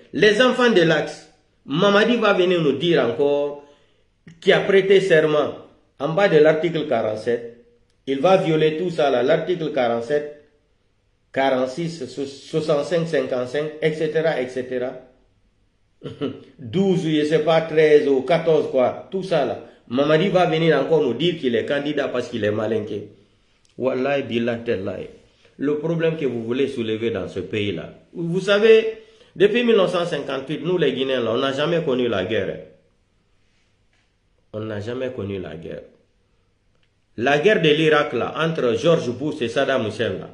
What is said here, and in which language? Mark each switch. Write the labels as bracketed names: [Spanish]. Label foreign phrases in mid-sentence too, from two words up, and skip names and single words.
[French] Les enfants de l'Axe, Mamadi va venir nous dire encore qu'il a prêté serment en bas de l'article 47. Il va violer tout ça là, l'article 47, 46, 65, 55, etc., etc. 12, je ne sais pas, 13 ou 14 quoi, tout ça là. Mamadi va venir encore nous dire qu'il est candidat parce qu'il est malinqué. [Arabic] والله بالله تالله. [French] Le problème que vous voulez soulever dans ce pays-là. Vous savez, depuis 1958, nous les Guinéens, là, on n'a jamais connu la guerre. On n'a jamais connu la guerre. La guerre de l'Irak, là, entre George Bush et Saddam Hussein, là.